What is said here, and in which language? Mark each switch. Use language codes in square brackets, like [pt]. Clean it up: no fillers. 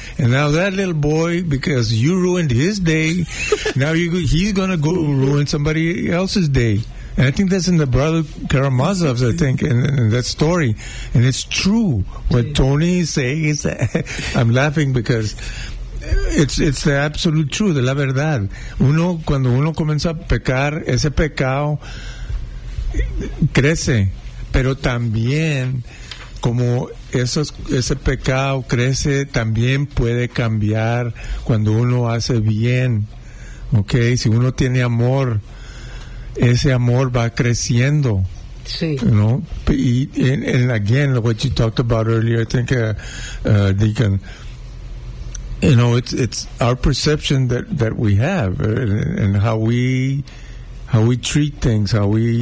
[en] And now that little boy, because you ruined his day, now he's going to go ruin somebody else's day. And I think that's in the Brother Karamazov's, I think, in that story. And it's true. What Tony is saying is that, I'm laughing because it's the absolute truth, [es] la verdad. Uno, cuando uno comienza a pecar, ese pecado crece. Pero también, como ese pecado crece, también puede cambiar cuando uno hace bien. Okay? Si uno tiene amor, ese amor va creciendo. Sí. [en] You know? And again, what you talked about earlier, I think, Deacon, you know, it's our perception that we have and how we treat things, how we...